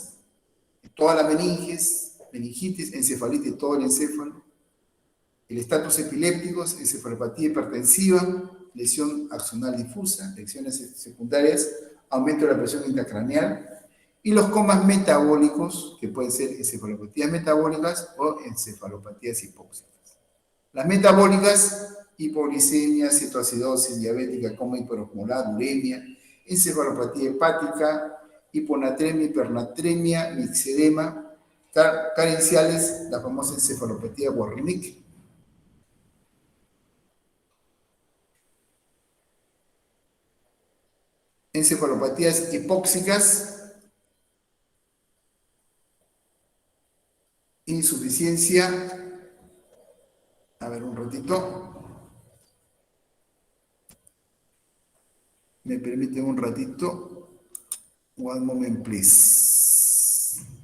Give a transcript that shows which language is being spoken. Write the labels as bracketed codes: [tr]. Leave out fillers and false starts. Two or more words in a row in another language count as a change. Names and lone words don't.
[es] Toda la meningitis, encefalitis, todo el encéfalo, el estatus epilépticos, encefalopatía hipertensiva, lesión axonal difusa, lesiones secundarias, aumento de la presión intracraneal, y los comas metabólicos, que pueden ser encefalopatías metabólicas o encefalopatías hipóxicas. Las metabólicas, hipoglicemia, cetoacidosis diabética, coma hiperosmolar, uremia, encefalopatía hepática, hiponatremia, hipernatremia, mixedema, carenciales, la famosa encefalopatía Wernicke. Encefalopatías hipóxicas, insuficiencia, a ver un ratito, me permiten un ratito, [en] one moment please.